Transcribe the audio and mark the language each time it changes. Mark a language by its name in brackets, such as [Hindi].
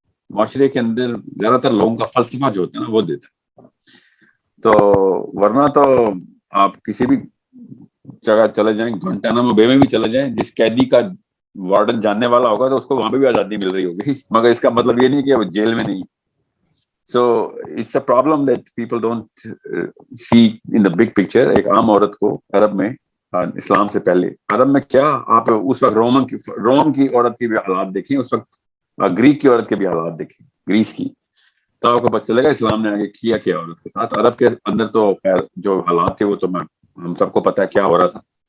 [Urdu] معاشرے کے اندر زیادہ تر لوگوں کا فلسفہ جو ہوتا ہے نا وہ دیتا ہے. تو ورنہ تو آپ کسی بھی جگہ چلے جائیں, گوانٹانامو بے میں بھی چلے جائیں, جس قیدی کا وارڈن جاننے والا ہوگا تو اس کو وہاں پہ بھی آزادی مل رہی ہوگی, مگر اس کا مطلب یہ نہیں کہ وہ جیل میں نہیں. [English] So it's a problem that people don't see in the big picture. [Urdu] ایک عام عورت کو عرب میں اسلام سے پہلے عرب میں کیا, آپ اس وقت روم کی عورت کی بھی حالات دیکھیں, اس وقت گریک کی عورت کے بھی حالات دیکھیں, گریس کی, تو آپ کو پتہ چلے گا اسلام نے آگے کیا کیا عورت کے ساتھ. عرب کے اندر تو خیر جو حالات تھے وہ تو ہم سب کو پتہ ہے کیا ہو رہا تھا.